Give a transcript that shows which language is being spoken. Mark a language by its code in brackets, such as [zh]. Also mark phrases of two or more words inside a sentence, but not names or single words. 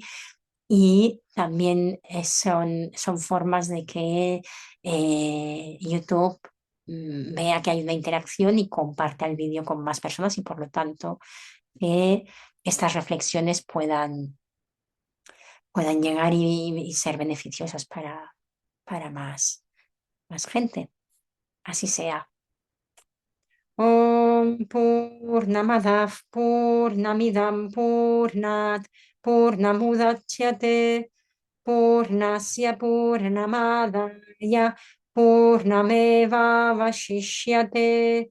[es] Y también son formas de que YouTube vea que hay una interacción y comparta el vídeo con más personas y por lo tanto que estas reflexiones puedan llegar y ser beneficiosas para más gente. Así sea. [sa] ॐ पूर्णमदव् पूर्णमिदं पूर्णात् पूर्णमुदच्यते पूर्णस्य पूर्णमदाय पूर्णमेव वशिष्यते.